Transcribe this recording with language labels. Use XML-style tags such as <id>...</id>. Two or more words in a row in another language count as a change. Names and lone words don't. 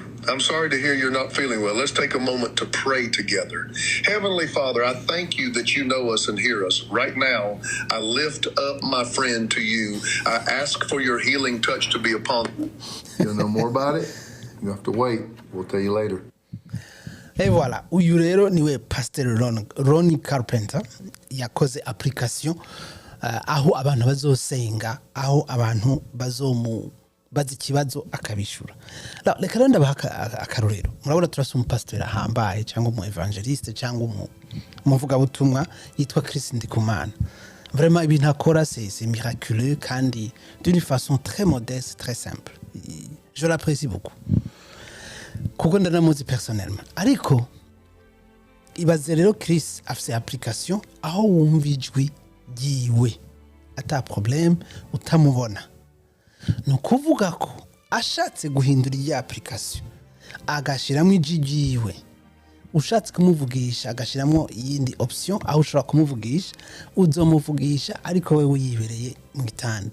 <en>I'm sorry to hear you're not feeling well. Let's take a moment to pray together. Heavenly Father, I thank you that you know us and hear us. Right now, I lift up my friend to you. I ask for your healing touch to be upon you. You know more about it? You have to wait. We'll tell you later.</en> <fr>Et voilà,</fr> <rn>uyu rero niwe Pasteur Ron Carpenter yakoze application aho abantu bazosenga, aho abantu bazi ikibazo akabishura. Reka rero ndabaha akarorero. Murabona turasa pasteur ahambaye cyangwa umu evangeliste cyangwa umuvuga butumwa yitwa Chris Ndikumana. Vraiment ibintu akora</rn> <fr>c'est miraculeux</fr> <rn>kandi</rn> <fr>d'une façon très modeste, très simple. Je l'apprécie beaucoup.</fr> <rn>Kuko ndanamuzi personnellement. Ariko ibaze rero Chris afise application aho wumva ijwi ryiwe ata problème utamubona. Nukuvuga ko ashatse guhindura iyi application agashiramo ijwi ryiwe, ushatse kumuvugisha agashiramo iyindi option aho ushobora kumuvugisha, uzomuvugisha ariko wewe uyibereye mu gitanda.</rn>